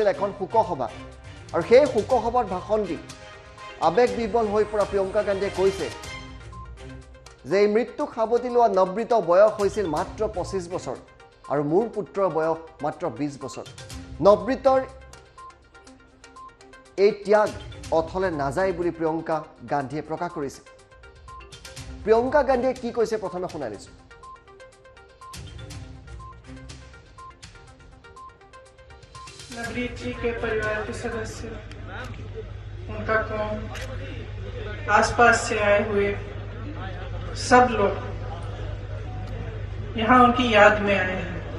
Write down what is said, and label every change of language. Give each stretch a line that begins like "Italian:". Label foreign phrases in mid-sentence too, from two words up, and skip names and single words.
Assamese: এখন শোকসভা আৰু সেই শোকসভাত ভাষণ দি আবেগ বিবল হৈ পৰা প্ৰিয়ংকা গান্ধীয়ে কৈছে যে এই মৃত্যুক সাবটি লোৱা নৱব্ৰীতৰ বয়স হৈছিল মাত্ৰ 25 বছৰ আৰু মোৰ পুত্ৰৰ বয়স মাত্ৰ 20 বছৰ নৱব্ৰীতৰ এই ত্যাগ অথলে নাযায় বুলি প্ৰিয়ংকা গান্ধীয়ে প্ৰকাশ কৰিছে প্ৰিয়ংকা গান্ধীয়ে কি কৈছে প্ৰথমে শুনাই দিছোঁ
Hindi: नवब्रीत जी के परिवार के सदस्य उनका कौम आसपास से आए हुए सब लोग यहाँ उनकी याद में आए हैं